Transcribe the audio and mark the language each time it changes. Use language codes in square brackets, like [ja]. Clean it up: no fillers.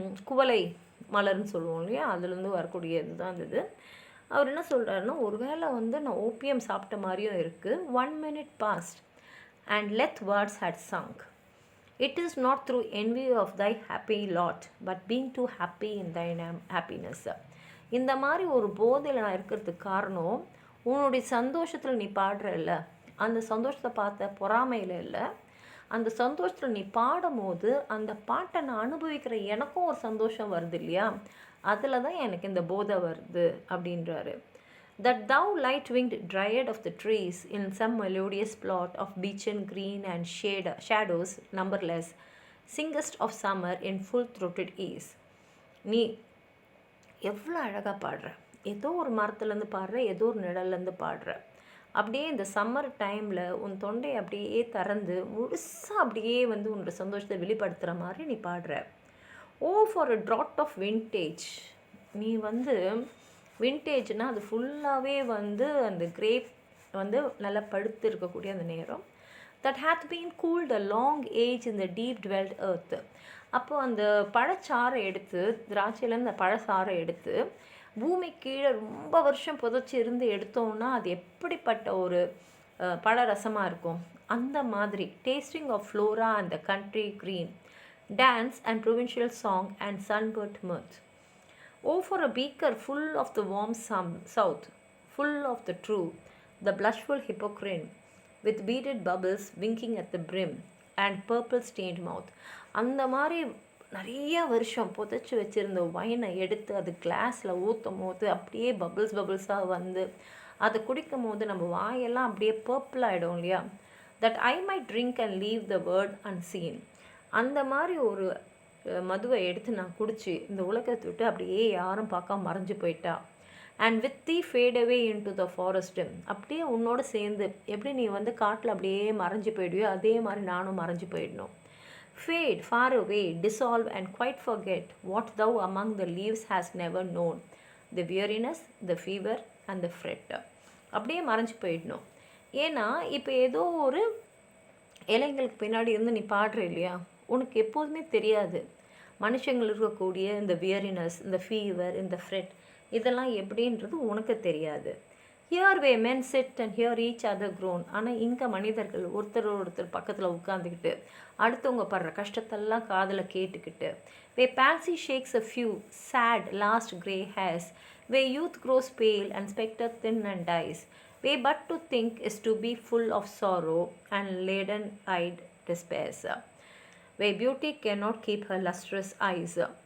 [ta] குவளை மலர்னு சொல்லுவோம் இல்லையா, அதுலேருந்து வரக்கூடியது தான் இது. அவர் என்ன சொல்கிறாருன்னா, ஒரு வேளை வந்து நான் ஓபியம் சாப்பிட்ட மாதிரியும் இருக்குது. [en] 1 minute passed and let words had sunk. It is not through envy of thy happy lot, but being too happy in thine happiness. [ta] இந்த மாதிரி ஒரு போதையில் நான் இருக்கிறதுக்கு காரணம், உன்னுடைய சந்தோஷத்தில் நீ பாடுறல்ல, அந்த சந்தோஷத்தை பார்த்த பொறாமையில் இல்லை, அந்த சந்தோஷத்தில் நீ பாடும் போது அந்த பாட்டை நான் அனுபவிக்கிற எனக்கும் ஒரு சந்தோஷம் வருது இல்லையா, அதில் தான் எனக்கு இந்த போதை வருது அப்படின்றாரு. [en] That thou light-winged dryad of the trees in some melodious plot of beechen green and shadows numberless, singest of summer in full-throated ease. [ta] நீ எவ்வளோ அழகாக பாடுற, ஏதோ ஒரு மரத்துலேருந்து பாடுற, ஏதோ ஒரு நிழல்லேருந்து பாடுற. அப்படியே இந்த சம்மர் டைமில் உன் தொண்டை அப்படியே திறந்து முழுசாக அப்படியே வந்து உன்னோட சந்தோஷத்தை வெளிப்படுத்துகிற மாதிரி நீ பாடுற. [en] Oh for a draught of vintage. [ta] நீ வந்து விண்டேஜ்னால் அது ஃபுல்லாகவே வந்து அந்த கிரேப் வந்து நல்லா படுத்து இருக்கக்கூடிய அந்த நேரம். [en] That hath been cooled a long age in the deep delved earth. [ta] அப்போது அந்த பழச்சாறை எடுத்து, திராட்சையிலேருந்து அந்த பழச்சாறை எடுத்து பூமி கீழே ரொம்ப வருஷம் புதைச்சி இருந்து எடுத்தோன்னா அது எப்படிப்பட்ட ஒரு பழ ரசமாக இருக்கும். அந்த மாதிரி [en] Tasting of Flora and the country green, dance and provincial song and sunburnt mirth. Oh, for a beaker full of the warm south, full of the true, the blushful hypocrite, with beaded bubbles winking at the brim and purple-stained mouth. [ta] அந்த மாதிரி நிறைய வருஷம் புதைச்சி வச்சுருந்த ஒயினை எடுத்து அது கிளாஸில் ஊற்றும் போது அப்படியே பபிள்ஸாக வந்து அதை குடிக்கும் போது நம்ம வாயெல்லாம் அப்படியே பர்பிள் ஆகிடும் இல்லையா. [en] That I might drink and leave the world unseen. [ta] அந்த மாதிரி ஒரு மதுவை எடுத்து நான் குடிச்சு இந்த உலகத்தை விட்டு அப்படியே யாரும் பார்க்காம மறைஞ்சு போயிட்டா. [en] And with thee fade away into the forest. [ta] அப்படியே உன்னோட சேர்ந்து எப்படி நீ வந்து காட்டில் அப்படியே மறைஞ்சு போயிடுவியோ அதே மாதிரி நானும் மறைஞ்சு போயிடணும். [en] Fade far away, dissolve and quite forget what thou among the leaves hast never known, the weariness, the fever and the fret. [ta] அப்படியே மறைஞ்சு போயிடணும். ஏன்னா இப்போ ஏதோ ஒரு இலைங்களுக்கு பின்னாடி இருந்து நீ பாடுற இல்லையா, உனக்கு எப்போதுமே தெரியாது மனுஷங்கள் இருக்கக்கூடிய இந்த வியரினஸ், இந்த ஃபீவர், இந்த ஃப்ரெட் இதெல்லாம் எப்படின்றது உனக்கு தெரியாது. [en] Here where men sit and hear each other groan. [ta] ஆனால் இங்கே மனிதர்கள் ஒருத்தர் பக்கத்தில் உட்காந்துக்கிட்டு அடுத்தவங்க படுற கஷ்டத்தெல்லாம் காதில் கேட்டுக்கிட்டு, [en] Where palsy shakes a few sad last grey hairs, where youth grows pale and spectre thin and dies, where but to think is to be full of sorrow and leaden eyed despairs, where beauty can not keep her lustrous eyes.